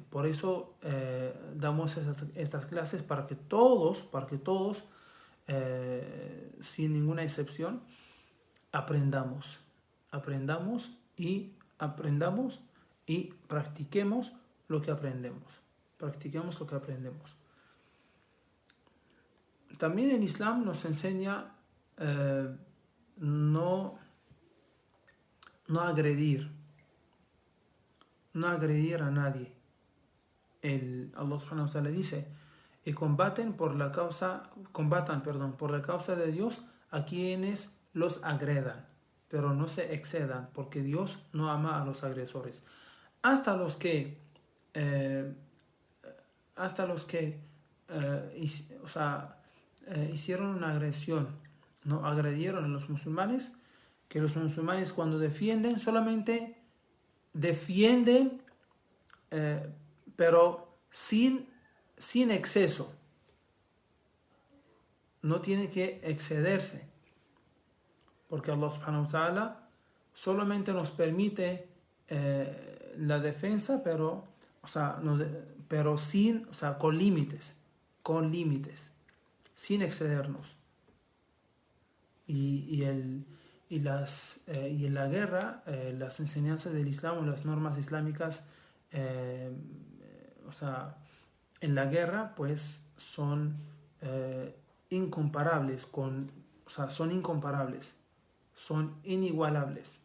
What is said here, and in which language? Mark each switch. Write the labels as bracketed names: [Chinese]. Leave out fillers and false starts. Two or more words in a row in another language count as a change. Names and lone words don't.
[Spanish] Por eso damos estas clases para que todos, sin ninguna excepción, aprendamos y practiquemos lo que aprendemos. También el Islam nos enseña no no agredir a nadie. [Arabic] الله سبحانه وتعالى [Spanish] dice, y combatan por la causa de Dios a quienes los agredan, pero no se excedan, porque Dios no ama a los agresores. Hasta los que hicieron una agresión, no agredieron a los musulmanes, que los musulmanes cuando defienden solamente defienden, pero sin exceso. No tiene que excederse, porque [Arabic] الله سبحانه وتعالى [Spanish] solamente nos permite la defensa, pero con límites, sin excedernos. Y en la guerra, las enseñanzas del Islam o las normas islámicas, en la guerra, pues son incomparables, son inigualables.